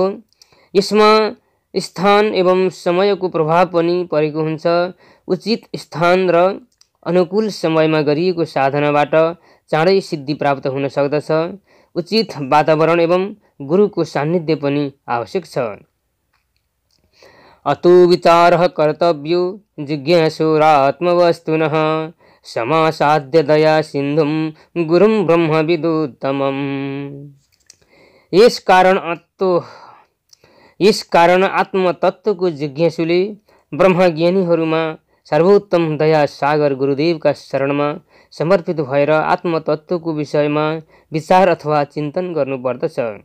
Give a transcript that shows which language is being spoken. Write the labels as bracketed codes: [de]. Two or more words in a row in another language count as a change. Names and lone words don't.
[ne] यसमा स्थान एवं समयको प्रभाव पनि परेको हुन्छ। उचित स्थान र अनुकूल समयमा गरिएको साधनाबाट चाँडै सिद्धि प्राप्त हुन सक्दछ। उचित वातावरण एवं गुरुको सान्निध्य पनि आवश्यक छ। [sa] अतो विचारः कर्तव्यो जिज्ञासुरात्मवस्तुनः समासाद्य दया सिन्धुं गुरुं ब्रह्मविदुत्तमम्। [ne] यस कारण आत्मतत्त्वको जिज्ञासुले ब्रह्मज्ञानीहरूमा सर्वोत्तम दया सागर गुरुदेवका शरणमा समर्पित भएर आत्मतत्त्वको विषयमा विचार अथवा चिन्तन गर्नुपर्दछ।